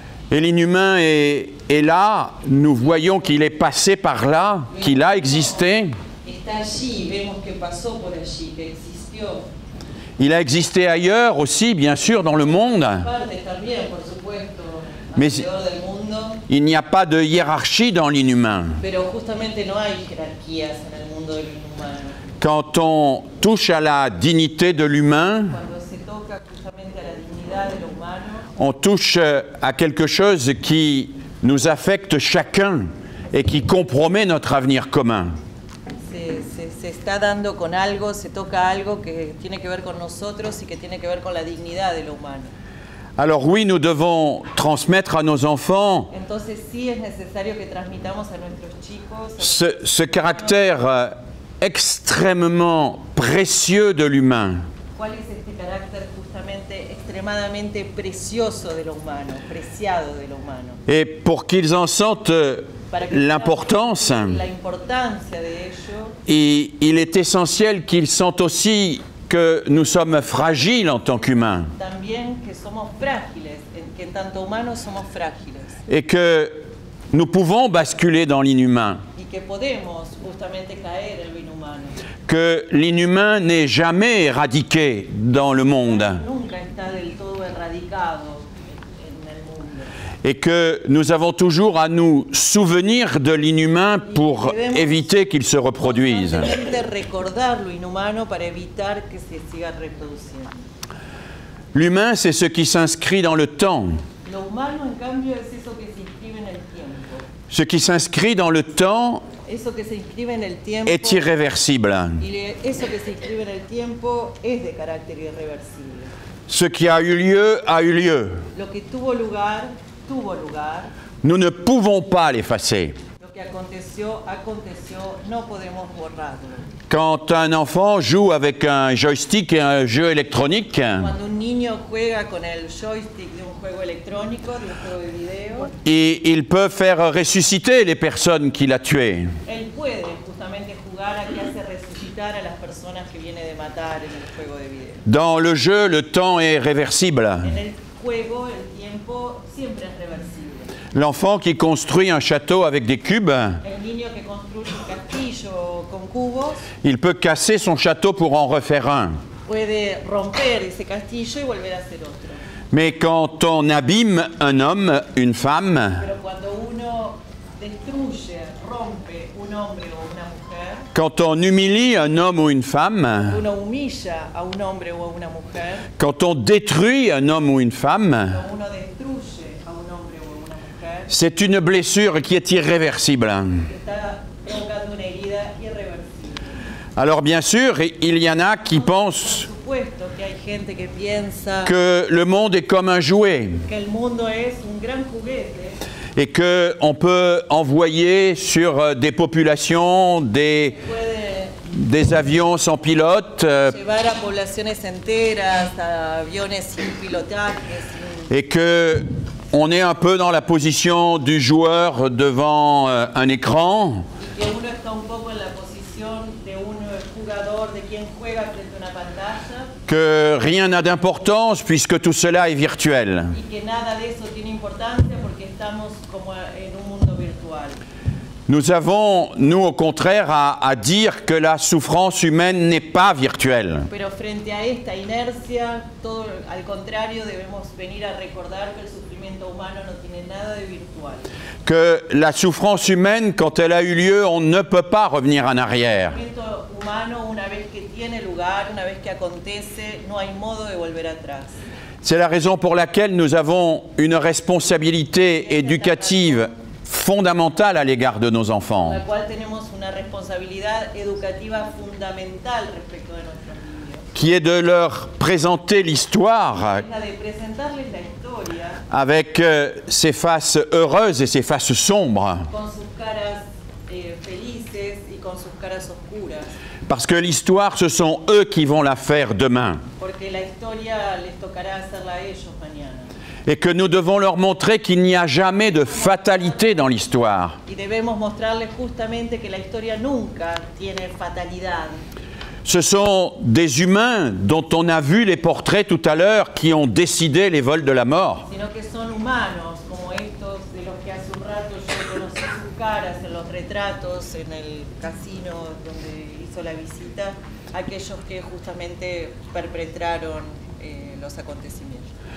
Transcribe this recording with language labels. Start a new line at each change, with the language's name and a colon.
French: Et l'inhumain est là, nous voyons qu'il est passé par là, qu'il a existé.
Spanish: Está allí, vemos que pasó por allí, que existió.
French: Il a existé ailleurs aussi, bien sûr, dans le monde.
Spanish: Partes también, por supuesto,
French: Mais
Spanish: alrededor del mundo,
French: il n'y a pas de hiérarchie dans l'inhumain.
Spanish: pero justamente no hay jerarquías en el mundo del inhumano.
French: Quand on touche à la dignité de l'humain,
Spanish: Cuando se toca justamente a la dignidad de lo humano,
French: on touche à quelque chose qui nous affecte chacun et qui compromet notre avenir commun.
Spanish: se está dando con algo, se toca algo que tiene que ver con nosotros y que tiene que ver con la dignidad de lo humano.
French: Alors oui, nous devons transmettre à nos enfants
Spanish: Entonces sí es necesario que transmitamos a nuestros chicos
French: ce caractère extrêmement précieux de l'humain.
Spanish: cuál es este carácter justamente extremadamente precioso de lo humano, preciado de lo humano.
French: Et pour qu'ils en sentent l'importance,
Spanish: La importancia de ello,
French: il est essentiel qu'ils sentent aussi que nous sommes fragiles en tant qu'humains.
Spanish: también que somos frágiles, que en tanto humanos somos frágiles
French: et que nous pouvons basculer dans l'inhumain,
Spanish: y que podemos justamente caer en lo inhumano.
French: que l'inhumain n'est jamais éradiqué dans le monde
Spanish: Nunca está del todo erradicado en el mundo.
French: et que nous avons toujours à nous souvenir de l'inhumain pour éviter qu'il se reproduise.
Spanish: Constantemente recordar lo inhumano para evitar que se siga reproduciendo.
French: L'humain, c'est ce qui s'inscrit dans le temps.
Spanish: Lo humano, en cambio, es eso que se inscribe en el tiempo.
French: Ce qui s'inscrit dans le temps
Spanish: Eso que se inscribe en el tiempo
French: est irréversible.
Spanish: eso que se inscribe en el tiempo es de carácter irreversible.
French: Ce qui a eu lieu a eu lieu.
Spanish: Lo que tuvo lugar, tuvo lugar.
French: Nous ne pouvons pas l'effacer.
Spanish: Lo que aconteció, aconteció. No podemos borrarlo.
French: Quand un enfant joue avec un joystick et un jeu électronique,
Spanish: Cuando un niño juega con el joystick de un juego electrónico, de un juego de video,
French: et il peut faire ressusciter les personnes qu'il a tuées.
Spanish: él puede justamente jugar a que hace resucitar a las personas que viene de matar en el juego de video.
French: Dans le jeu, le temps est réversible.
Spanish: En el juego, el tiempo siempre es reversible.
French: L'enfant qui construit un château avec des cubes,
Spanish: El niño que construye un castillo con cubos
French: il peut casser son château pour en refaire un.
Spanish: puede romper ese castillo y volver a hacer otro.
French: Mais quand on abîme un homme, une femme,
Spanish: Pero cuando uno destruye, rompe un hombre o una mujer,
French: quand on humilie un homme ou une femme,
Spanish: uno humilla a un hombre o a una mujer,
French: quand on détruit un homme ou une femme,
Spanish: cuando uno destruye a un hombre o a una mujer,
French: c'est une blessure qui est irréversible.
Spanish: está provocando una herida irreversible.
French: Alors bien sûr, il y en a qui pensent
Spanish: Por supuesto que hay gente que piensa
French: que le monde est comme un jouet
Spanish: que el mundo es un gran juguete
French: et qu'on peut envoyer sur des populations des avions sans pilote
Spanish: llevar a poblaciones enteras, a aviones sin pilotaje,
French: et que on est un peu dans la position du joueur devant un écran
Spanish: y que uno está un poco en la posición de un jugador, de quien juega frente a una pantalla
French: que rien n'a d'importance puisque tout cela est virtuel.
Spanish: y que nada de eso tiene importancia porque estamos como en un mundo virtual.
French: Nous avons, nous au contraire, à dire que la souffrance humaine n'est pas virtuelle.
Spanish: Pero frente a esta inercia, todo al contrario, debemos venir a recordar que el sufrimiento humano no tiene nada de virtual.
French: Que la souffrance humaine, quand elle a eu lieu, on ne peut pas revenir en arrière.
Spanish: El sufrimiento humano, una vez que tiene lugar, una vez que acontece, no hay modo de volver atrás.
French: C'est la raison pour laquelle nous avons une responsabilité éducative fondamentale à l'égard de nos enfants.
Spanish: La cual tenemos una responsabilidad educativa fundamental respecto de nuestros niños.
French: Qui est de leur présenter l'histoire
Spanish: Es la de presentarles la historia
French: avec ses faces heureuses et ses faces sombres.
Spanish: con sus caras felices y con sus caras oscuras.
French: Parce que l'histoire, ce sont eux qui vont la faire demain.
Spanish: Porque la historia les tocará hacerla a ellos mañana.
French: Et que nous devons leur montrer qu'il n'y a jamais de fatalité dans l'histoire.
Spanish: Y debemos mostrarles justamente que la historia nunca tiene fatalidad.
French: Ce sont des humains dont on a vu les portraits tout à l'heure qui ont décidé les vols de la mort.
Spanish: Sino que son humanos como estos de los que hace un rato yo conocí sus caras en los retratos en el casino donde hizo la visita, aquellos que justamente perpetraron los acontecimientos.